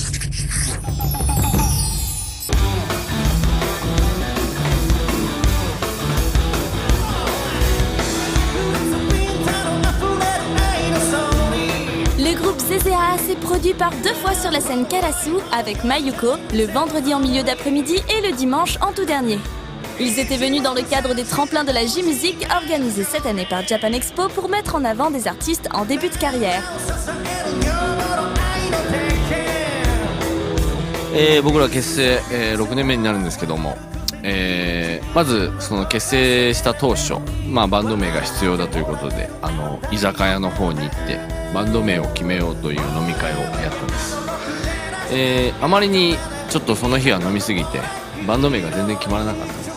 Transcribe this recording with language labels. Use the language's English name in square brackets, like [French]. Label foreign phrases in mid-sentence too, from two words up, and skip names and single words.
[French] Le groupe CCA s'est produit par 2 fois sur la scène Karasu avec Mayuko, le vendredi en milieu d'après-midi et le dimanche en tout dernier. Ils étaient venus dans le cadre des tremplins de la J-Music organisés cette année par Japan Expo pour mettre en avant des artistes en début de carrière. [Japanese] 僕ら結成、6年目になるんですけども、まずその結成した当初、バンド名が必要だということで居酒屋の方に行ってバンド名を決めようという飲み会をやったんです、あまりにちょっとその日は飲みすぎてバンド名が全然決まらなかったんです。